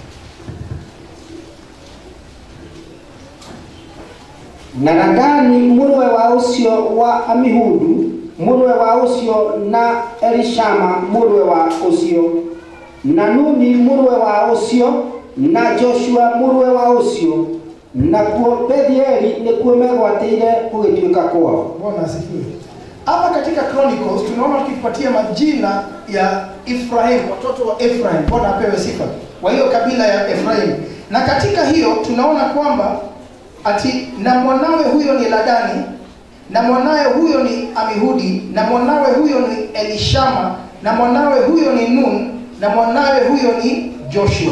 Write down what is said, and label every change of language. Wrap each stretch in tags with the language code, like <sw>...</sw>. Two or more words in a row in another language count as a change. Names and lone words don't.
<ki>Na Nadani murwe wa ucio wa Amihudu, murwe wa ucio na Elishama murwe wa ucio, na Nuni murwe wa ucio, na Joshua murwe wa ucio, na kuo Bethieli ni kuo megwatĩire gũgĩtuĩka kwao.</ki> <sw>Bwana asifiwe. Hapa katika Chronicles tunaona tukipatia majina ya Ephraim, watoto wa Ephraim. Bwana apewe sifa. Wa hiyo kabila ya Ephraim. Na katika hiyo tunaona kwamba ati na mwanawe huyo ni Ladani, na mwanawe huyo ni Amihudi, na mwanawe huyo ni Elishama, na mwanawe huyo ni Nun, na mwanawe huyo ni Joshua.</sw>